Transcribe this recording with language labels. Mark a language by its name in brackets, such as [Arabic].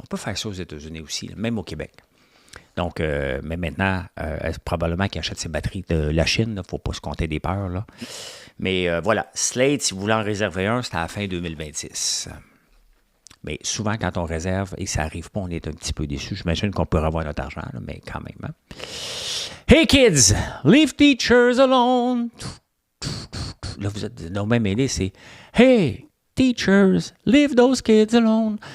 [French] On peut faire ça aux États-Unis aussi, là, même au Québec. Donc, mais maintenant, probablement qu'ils achètent ses batteries de la Chine. Il ne faut pas se compter des peurs. Là. Mais voilà, Slate, si vous voulez en réserver un, c'est à la fin 2026. Mais souvent, quand on réserve et que ça n'arrive pas, on est un petit peu déçu. J'imagine qu'on peut avoir notre argent, là, mais quand même. Hein? [English] Hey kids, leave teachers alone. [French] Là, vous êtes non même aidés, c'est [English] Hey teachers, leave those kids alone.